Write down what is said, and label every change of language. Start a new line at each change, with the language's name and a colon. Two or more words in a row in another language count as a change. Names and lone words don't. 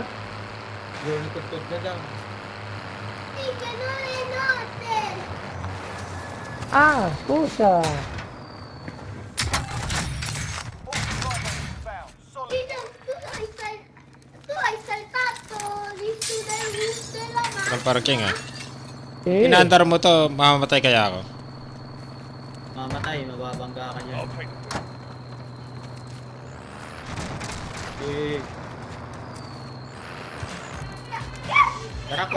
Filipino: Yun, tutod na daw. Ah, pusa.
English: All survivors inbound. Solid.
Italian: Tu hai saltato lì su del
Filipino: Parang parking ah. Eh, Inaandar mo to, mamamatay kaya ako. Mamatay, mababangga ka niya. Uy. Tara po.